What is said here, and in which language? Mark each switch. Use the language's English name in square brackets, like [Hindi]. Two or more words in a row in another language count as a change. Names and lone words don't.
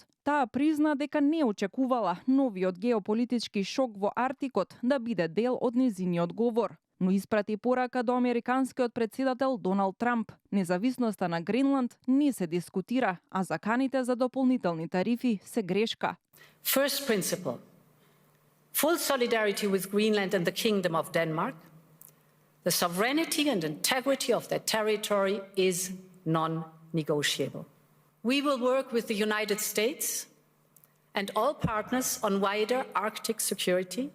[Macedonian] Таа призна дека не очекувала новиот геополитички шок во Арктикот да биде дел од незиниот говор, но испрати порака до американскиот председател Доналд Трамп. Независноста на Гренланд не се дискутира, а заканите за дополнителни тарифи се грешка. [English] First principle. Full solidarity with Greenland and the Kingdom of Denmark. The sovereignty and integrity of their territory is non-negotiable. We will work with the United States and all partners on wider Arctic security.